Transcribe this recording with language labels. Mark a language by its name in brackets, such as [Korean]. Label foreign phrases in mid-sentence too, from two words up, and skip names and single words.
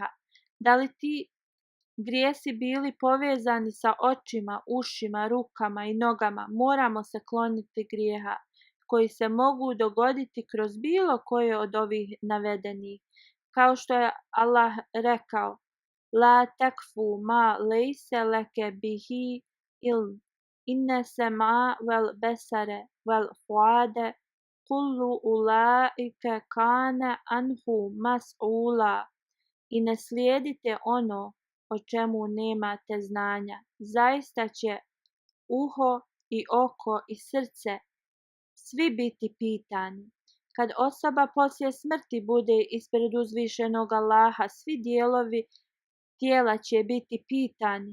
[Bosnian] Da li ti grijesi bili povezani sa očima, ušima, rukama i nogama, moramo se kloniti grijeha koji se mogu dogoditi kroz bilo koje od ovih navedenih. Kao što je Allah rekao: [Arabic] لا تقف ما ليس لك به علم إن السمع والبصر والفؤاد كل أولئك كان عنه مسؤولا. [Bosnian] I ne slijedite ono o čemu nemate znanja. Zaista će uho i oko i srce svi biti pitani. Kad osoba poslije smrti bude ispred uzvišenog Allaha, svi dijelovi tijela će biti pitani.